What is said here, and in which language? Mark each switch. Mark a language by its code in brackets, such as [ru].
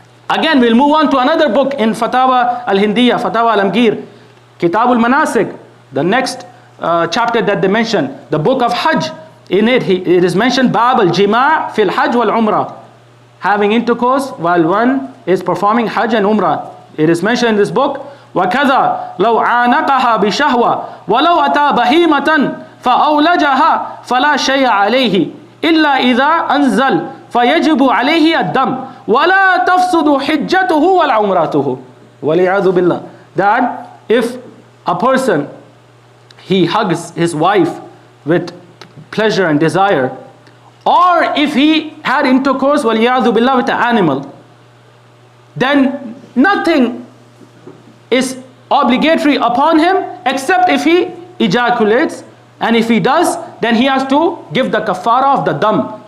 [en] Again, we'll move on to another book in Fatawa Al-Hindiyya, Fatawa Alamgir, Kitab al-Manasik, the next chapter that they mention, the book of Hajj. In it is mentioned Bab al-Jima' fil Hajj wal Umrah, having intercourse while one is performing Hajj and Umrah. It is mentioned in this book, [ar] وكذا لو عانقها بشهوة ولو أتى بهيمة فأولجها فلا شيء عليه إلا إذا أنزل فيجب عليه الدم ولا تفسد حجته ولا عمرته والعياذ بالله. [en] That if a person, he hugs his wife with pleasure and desire, or if he had intercourse [ar] والعياذ بالله [en] with an animal, then nothing is obligatory upon him except if he ejaculates, and if he does, then he has to give the kafara of the dam.